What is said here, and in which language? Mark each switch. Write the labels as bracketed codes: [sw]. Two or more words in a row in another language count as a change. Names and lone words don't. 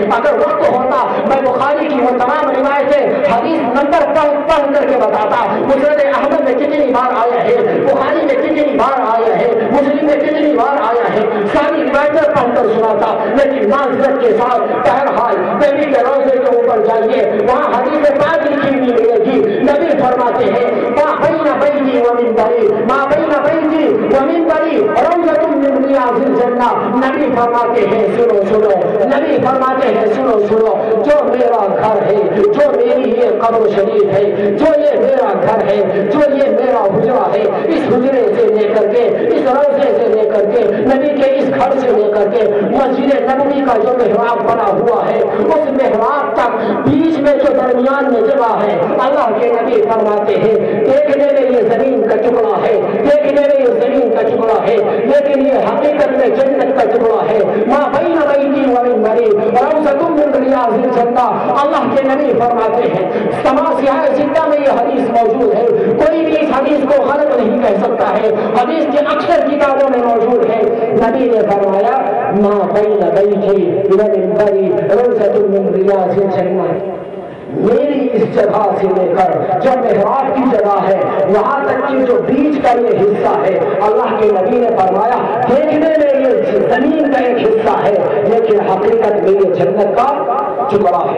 [ur] اگر وقت ہوتا میں بخاری کی وہ تمام روایتیں حدیث نمبر پڑھ کر کے بتاتا، مسند احمد میں کتنی بار آیا ہے، بخاری میں کتنی بار آیا ہے، مسلم میں کتنی بار آیا ہے، ساری روایتیں پڑھ کر سناتا، لیکن معذرت کے ساتھ بہرحال نبی کے روزے کے اوپر جائیے، وہاں حدیث پاک لکھی ہوئی ملے گی۔ نبی فرماتے ہیں [ar] ما بین بیتی و منبری، ما بین بیتی و منبری روضۃ من ریاض الجنہ۔ [ur] نبی فرماتے ہیں سنو، نبی فرماتے ہیں سنو، جو میرا گھر ہے، جو میری یہ قبر شریف ہے، جو یہ میرا گھر ہے، جو یہ میرا حجرہ ہے، اس حجرے سے لے کر کے، اس روضے سے لے کر کے، نبی کے اس گھر سے لے کر کے مسجد نبوی کا جو محراب بنا ہوا ہے، اس محراب تک بیچ میں جو درمیان میں جگہ ہے، اللہ کے نبی فرماتے ہیں دیکھنے میں یہ زمین کا ٹکڑا ہے، دیکھنے میں یہ زمین کا ٹکڑا ہے، لیکن یہ حقیقت میں جنت کا ٹکڑا ہے۔ [ar] ما بین بیتی و منبری روضۃ من ریاض الجنہ۔ [ur] اللہ کے نبی فرماتے ہیں سما سیاہ زندہ میں یہ حدیث موجود ہے، کوئی بھی اس حدیث کو غلط نہیں کہہ سکتا ہے، حدیث کے اکثر کتابوں میں موجود ہے۔ نبی نے فرمایا [ar] ما بین بیتی و منبری روضۃ من ریاض الجنہ، [ur] میری اس جگہ سے لے کر جو محراب کی جگہ ہے وہاں تک کہ جو بیچ کا یہ حصہ ہے، اللہ کے نبی نے فرمایا دیکھنے میں یہ زمین کا ایک حصہ ہے لیکن حقیقت میں یہ جنت کا ٹکڑا ہے۔